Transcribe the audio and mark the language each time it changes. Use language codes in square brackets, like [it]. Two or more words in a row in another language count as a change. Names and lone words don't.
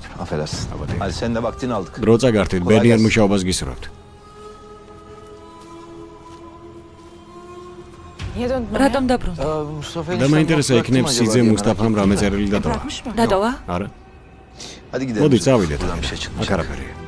[tr] Affedersin. Affedersin. Hadi sen de vaktini aldık. [ka] დრო წაგართით, [tr] Kolay [ka] ბედნიერ [tr] gelsin. [ka] მუშაობას გისურვებთ. [tr] Niye döndün? [ka] რატომ დაბრუნდა? Mustafa და მაინტერესა იქნებ სიძე მუსტაფამ რამე წერილი დატოვა. [tr] Bırakmış mı? [ka] დატოვა? არა? [tr] Hadi gidelim. [ka] მოდი [tr] biz. [ka] წავიდეთ. [tr] Buradan bir şey [ka] აქ [tr] çıkmayacak. [ka] არაფერია.